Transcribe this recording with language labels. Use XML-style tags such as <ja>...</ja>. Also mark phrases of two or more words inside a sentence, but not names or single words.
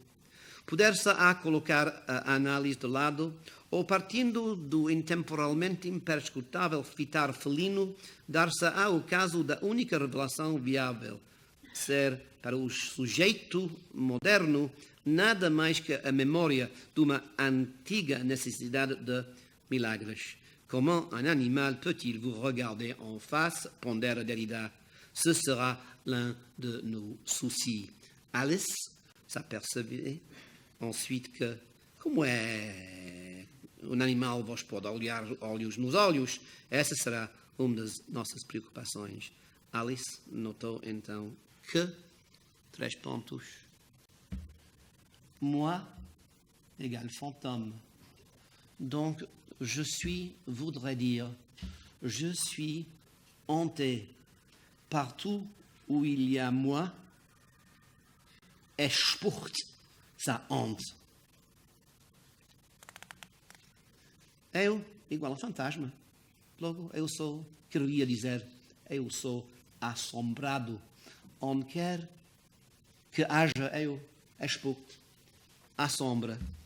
<pt>Poder-se-á colocar a análise de lado ou, partindo do intemporalmente imperscrutável fitar felino, dar-se-á o caso da única revelação viável, ser, para o sujeito moderno, nada mais que a memória de uma antiga necessidade de milagres.</pt> <fr>Comment un animal peut-il vous regarder en face, pondère Derrida? Ce sera l'un de nos soucis. Alice s'apercevait ensuite que,</fr> <pt>como é um animal vos pode olhar olhos nos olhos, essa será uma das nossas preocupações. Alice notou então que, 3 pontos,</pt> <fr>moi égale fantôme. Donc, je suis voudrait dire, je suis hanté. Partout où il y a moi,</fr> <de>es spucht</de> <fr>sa honte.</fr> <pt>Eu igual a fantasma. Logo, eu sou, queria dizer, eu sou assombrado. Onde quer que haja eu, spucht, assombra.</pt>